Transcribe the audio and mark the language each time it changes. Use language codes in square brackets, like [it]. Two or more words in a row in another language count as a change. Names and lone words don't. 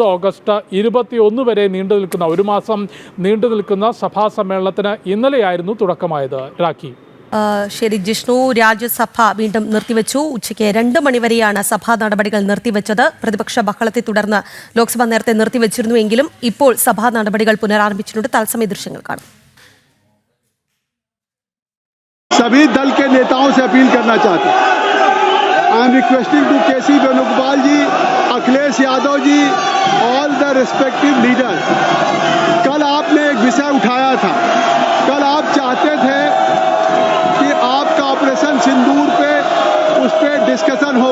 [ml] ഓഗസ്റ്റ് 21 വരെ നീണ്ടു നിൽക്കുന്ന, 1 മാസം നീണ്ടു നിൽക്കുന്ന സഭാ സമ്മേളനത്തിന് ഇന്നലെയായിരുന്നു തുടക്കമായത്. രാഖി. ശരി ജിഷ്ണു, രാജ്യസഭ വീണ്ടും നിർത്തിവെച്ചു. ഉച്ചയ്ക്ക് 2 മണിവരെയാണ് സഭാ നടപടികൾ നിർത്തിവെച്ചത്. പ്രതിപക്ഷ ബഹളത്തെ തുടർന്ന് ലോക്സഭ നേരത്തെ നിർത്തിവെച്ചിരുന്നുവെങ്കിലും ഇപ്പോൾ സഭാ നടപടികൾ പുനരാരംഭിച്ചിട്ടുണ്ട്. തത്സമയ ദൃശ്യങ്ങൾ കാണും. [hi] सभी दल के नेताओं से अपील करना चाहते हैं. [en] I am requesting to KC Venugopal ji, Akhilesh Yadav ji, all the respective leaders. [hi] कल आपने एक विषय उठाया था. कल आप चाहते थे कि आपका ऑपरेशन सिंदूर पे उस पर डिस्कशन हो.